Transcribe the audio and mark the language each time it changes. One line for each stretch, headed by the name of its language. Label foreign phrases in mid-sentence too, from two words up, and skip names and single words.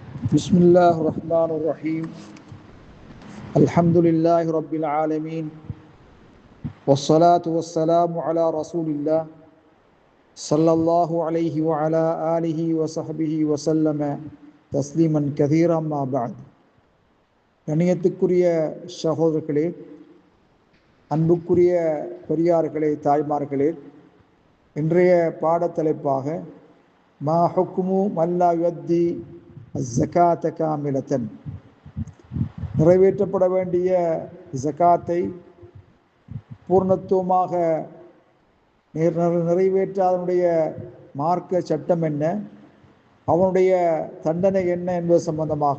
Arabic: بسم الله الرحمن الرحيم الحمد لله رب العالمين والصلاة والسلام على رسول الله صلى الله عليه وعلى آله وصحبه وسلم تسليما كثيرا ما بعد.
Tamil: கண்ணியத்துக்குரிய சகோதரர்களே, அன்புக்குரிய பெரியார்களே, தாய்மார்களே, இன்றைய பாடத்தலைப்பாக
Arabic: ما حكم من لا يؤتي الزكاة كاملة,
Tamil: நிறைவேற்றப்பட வேண்டிய ஜகாத்தை பூர்ணத்துவமாக நிறைவேற்றாதனுடைய மார்க்க சட்டம் என்ன, அவனுடைய தண்டனை என்ன என்பது சம்பந்தமாக.